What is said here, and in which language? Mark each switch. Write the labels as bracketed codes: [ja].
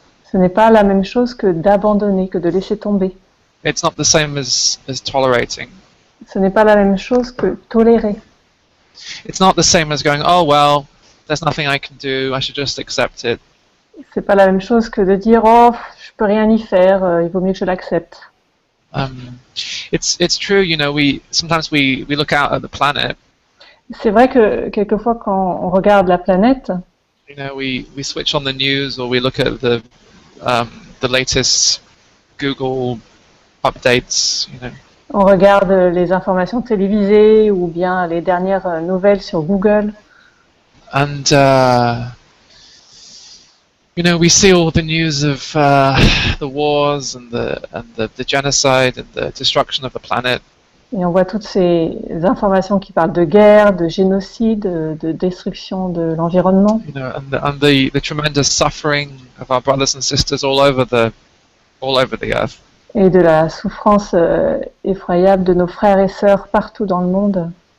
[fr] Ce n'est pas la même chose que d'abandonner, que de laisser tomber. [en] It's not the same as tolerating. [fr] Ce n'est pas la même chose que tolérer. [en] It's not the same as going, oh well, there's nothing I can do, I should just accept it. [fr] C'est pas la même chose que de dire oh je peux rien y faire, il vaut mieux que je l'accepte. [en] It's true, you know, sometimes we look out at the planet. [fr] C'est vrai que quelquefois quand on regarde la planète, [en] You know, we switch on the news or we look at the latest Google updates, you know. [fr] on regarde les informations télévisées ou bien les dernières nouvelles sur Google. [en] And you know, we see all the news of the wars and the genocide and the destruction of the planet. [fr] Et on voit toutes ces informations qui parlent de guerre, de génocide, de destruction de l'environnement. [en] You know, and the tremendous suffering of our brothers and sisters all over the earth. [fr] Et de la souffrance effroyable de nos frères et sœurs partout dans le monde.